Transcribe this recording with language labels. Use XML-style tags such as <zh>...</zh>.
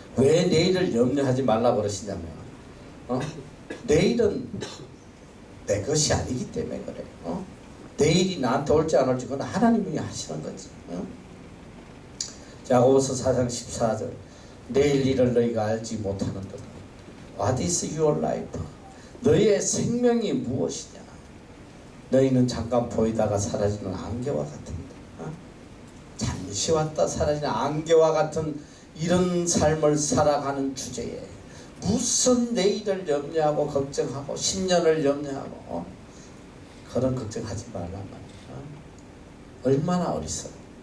<ko>왜 내일을 염려하지 말라 그러시냐면 내일은 내 것이 아니기 때문에 그래. 내일이 나한테 올지 안 올지 그건 하나님이 하시는 거지. 야고보서 4장 14절. 내일 일을 너희가 알지 못하는도다.</ko> <en>What is your life?</en> <ko>너의 생명이 무엇이냐? 너희는 잠깐 보이다가 사라지는 안개와 같은데, 잠시 왔다 사라지는 안개와 같은 이런 삶을 살아가는 주제에 무슨 내일을 염려하고 걱정하고 10년을 염려하고 그런 걱정하지 말란 말이야. 얼마나 어리석어.</ko>